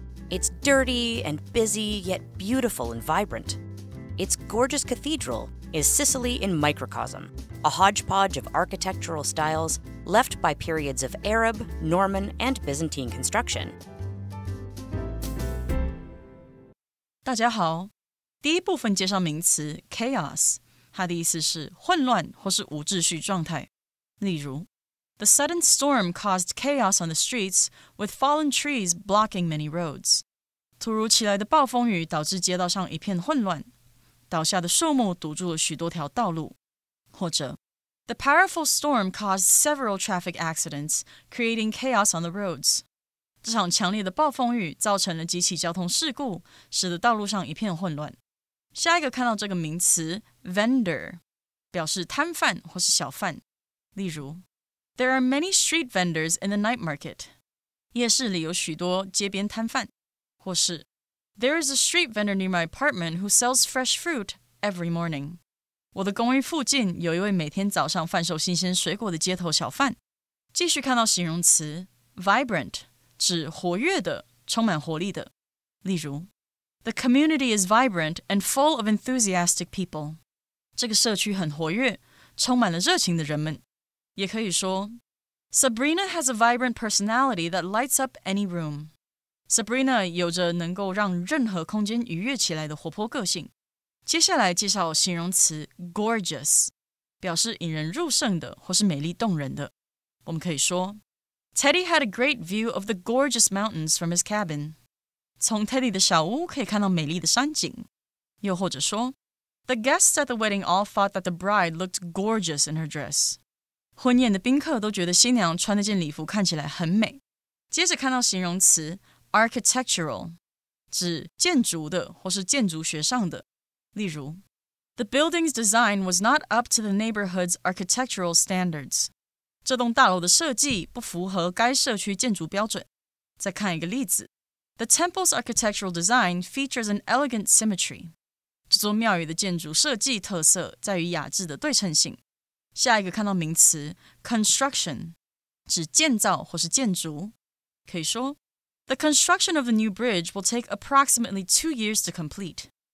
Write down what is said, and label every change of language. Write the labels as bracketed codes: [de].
[en] It's dirty and busy, yet beautiful and vibrant. Its gorgeous cathedral is Sicily in microcosm, a hodgepodge of architectural styles left by periods of Arab, Norman, and Byzantine construction. [zh] 大家好，第一部分介绍名词 chaos， 它的意思是混乱或是无秩序状态。例如 [en] The sudden storm caused chaos on the streets, with fallen trees blocking many roads. [zh] 突如其来的暴风雨导致街道上一片混乱，倒下的树木堵住了许多条道路。或者 [en] The powerful storm caused several traffic accidents, creating chaos on the roads. [zh] 这场强烈的暴风雨造成了几起交通事故，使得道路上一片混乱。下一个看到这个名词 vendor， 表示摊贩或是小贩。例如 [en] There are many street vendors in the night market. [zh] 夜市里有许多街边摊贩。或是 [en] There is a street vendor near my apartment who sells fresh fruit every morning. [zh] 我的公寓附近有一位每天早上贩售新鲜水果的街头小贩。继续看到形容词 vibrant，指活跃的，充满活力的。例如 [en] The community is vibrant and full of enthusiastic people. [zh] 这个社区很活跃，充满了热情的人们。也可以说 [en] Sabrina has a vibrant personality that lights up any room. [zh] Sabrina 有着能够让任何空间愉悦起来的活泼个性。接下来介绍形容词 gorgeous， 表示引人入胜的或是美丽动人的。我们可以说 [en] Teddy had a great view of the gorgeous mountains from his cabin. [zh] 从 Teddy 的小屋可以看到美丽的山景。又或者说 [en] The guests at the wedding all thought that the bride looked gorgeous in her dress. [zh] 婚宴的宾客都觉得新娘穿那件礼服看起来很美。接着看到形容词 architectural， 指建筑的或是建筑学上的。例如 [en] The building's design was not up to the neighborhood's architectural standards. [zh] 这栋大楼的设计不符合该社区建筑标准。再看一个例子 [en] The temple's architectural design features an elegant symmetry. [zh] 这座庙宇的建筑设计特色在于雅致的对称性。下一个看到名词 construction， 指建造或是建筑。可以说 [en] The construction of the new bridge will take approximately 2 years to complete.